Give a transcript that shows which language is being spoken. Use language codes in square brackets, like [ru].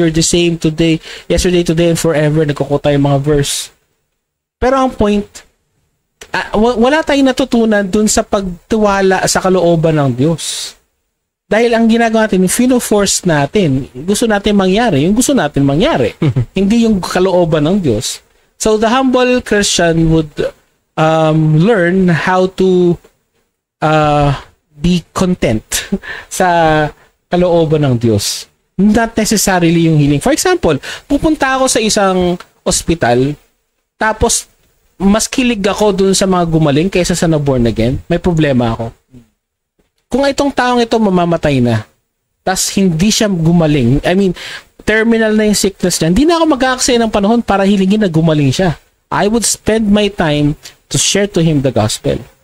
[en] You're the same today, yesterday, today, and forever. [tl] Nagkukuha tayo mga verse. Pero ang point, wala tayong natutunan dun sa pagtiwala sa kalooban ng Diyos. Dahil ang ginagawa natin, fino-force natin, gusto natin mangyari, yung gusto natin mangyari. Hindi yung kalooban ng Diyos. [en] So the humble Christian would learn how to be content [tl] sa kalooban ng Diyos. [en] Not necessarily [tl] yung healing. For example, pupunta ako sa isang ospital, tapos mas kilig ako dun sa mga gumaling kaysa sa na-born again, may problema ako. Kung itong taong ito mamamatay na, tas hindi siya gumaling, [en] I mean, [tl] terminal na yung sickness niya, hindi na ako mag-aaksaya ng panahon para hilingin na gumaling siya. [en] I would spend my time to share to him the gospel.